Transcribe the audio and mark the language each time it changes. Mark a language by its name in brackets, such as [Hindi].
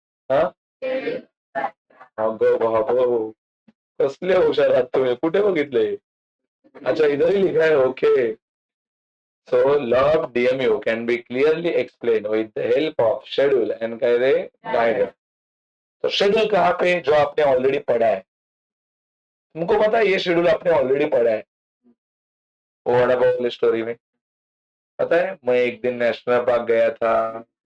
[Marathi] हाँ, अगो बाबो, कसले हुशार आहात तुम्ही, कुठे बघितले? [Hindi] अच्छा, इधर ही लिखा है, okay. [English] So law of DMU can be clearly explained with the help of schedule and [Hindi] क्या है [English] diagram। [Hindi] तो शेड्यूल कहाँ पे? जो आपने ऑलरेडी पढ़ा है। तुमको पता है ये शेड्यूल आपने ऑलरेडी पढ़ा है, वो वड़ा पाव वाली स्टोरी में। पता है, मैं एक दिन नेशनल पार्क गया था।